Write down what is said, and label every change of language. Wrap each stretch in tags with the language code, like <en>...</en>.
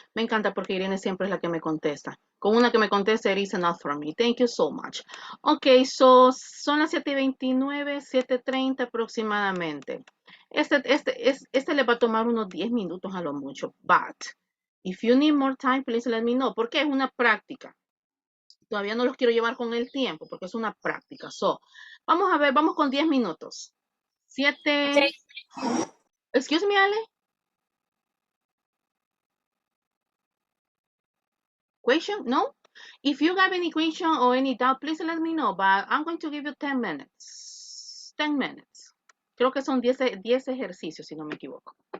<es>Me encanta porque Irene siempre es la que me contesta. Con una que me conteste,</es> <en>it is enough for me. Thank you so much.</en> <es>Ok, so son las 7:29, 7:30 aproximadamente. Este le va a tomar unos 10 minutos a lo mucho.</es> <en>But, if you need more time, please let me know.</en> <es>Porque es una práctica. Todavía no los quiero llevar con el tiempo porque es una práctica. So, vamos a ver, vamos con 10 minutos. 7.</es> <en>Excuse me,</en> <es>Ale.</es> <en>Question? No? If you have any question or any doubt, please let me know. But I'm going to give you 10 minutes. 10 minutes.</en> <es>Creo que son 10 ejercicios, si no me equivoco.</es>